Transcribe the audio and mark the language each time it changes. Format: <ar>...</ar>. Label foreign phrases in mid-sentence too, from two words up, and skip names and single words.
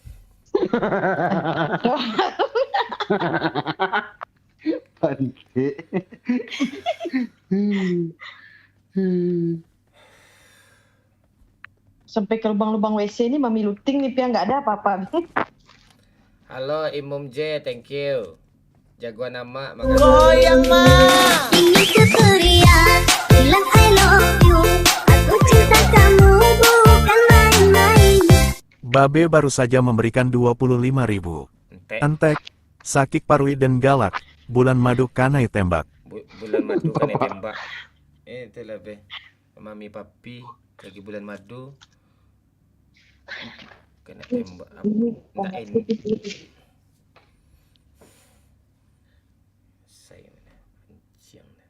<id>Pandai. Sampai ke lubang-lubang WC ini Mami looting nih Pia, nggak ada apa-apa. Halo Imum J, thank you. Jagoan nama, makasih. Goyang mah. Ini Kuturia, bilang</id> <en>I love you.</en> <id>Aku cinta kamu bukan main-main. Babe baru saja memberikan 25.000.</id> <min>Entek, Sakik Parwi dan Galak, bulan madu kanai tembak.</min> <id>Bulan madu kan yang tembak. Itulah be. Mami papi lagi bulan madu. Kena tembak. Enggak ini. Saya mana? Siang.</id>